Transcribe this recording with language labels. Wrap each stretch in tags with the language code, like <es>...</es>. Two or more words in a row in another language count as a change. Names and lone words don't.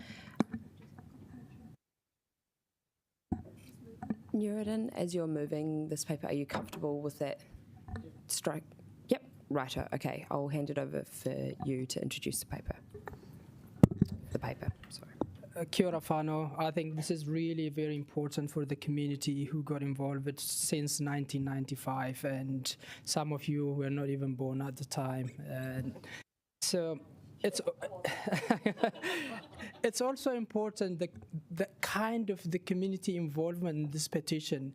<en>Nuruddin, as you're moving this paper, are you comfortable with that strike? Yep. Righto. Okay. I'll hand it over for you to introduce the paper. Sorry.</en> <mi>Kia ora whānau.</mi> <en>I think this is really very important for the community who got involved since 1995, and some of you were not even born at the time. So it's it's also important the kind of the community involvement in this petition.</en>